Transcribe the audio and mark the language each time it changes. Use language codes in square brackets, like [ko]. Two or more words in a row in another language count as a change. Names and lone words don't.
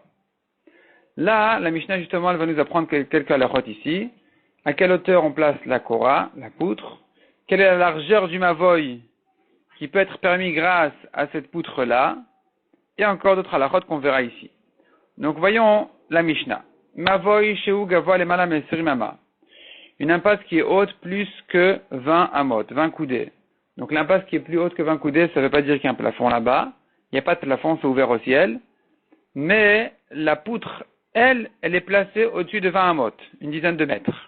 [fr] Là, la Mishnah, justement, elle va nous apprendre quelques halachot ici. À quelle hauteur on place la Kora, la poutre? Quelle est la largeur du Mavoy qui peut être permis grâce à cette poutre-là? Et encore d'autres halachot qu'on verra ici. Donc, voyons la Mishnah. [he] מבוי שהוא גבוה למעלה מעשרים אמה. [fr] Une impasse qui est haute plus que 20 amot, 20 coudées. Donc, l'impasse qui est plus haute que 20 coudées, ça ne veut pas dire qu'il y a un plafond là-bas. Il n'y a pas de plafond, c'est ouvert au ciel. Mais la poutre, elle est placée au-dessus de 20 amot, une dizaine de mètres.